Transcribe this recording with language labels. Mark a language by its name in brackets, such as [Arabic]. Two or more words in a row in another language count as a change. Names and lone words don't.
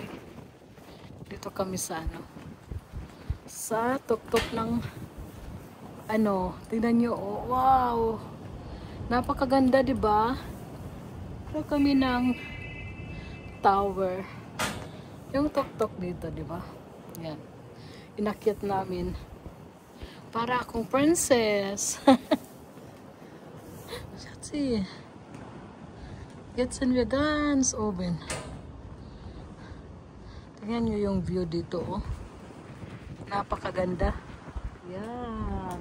[Filipino] Dito kami sa sa tuktok ng tingnan nyo, oh, wow. Napakaganda, di ba? Dito kami ng tower. Yung tuktok dito, di ba? Yan. Inakyat namin. Para akong princess. [German] Schatzi. Jetzt sind wir ganz oben. [Filipino] Tingnan nyo yung view dito, oh. Napakaganda. Yan.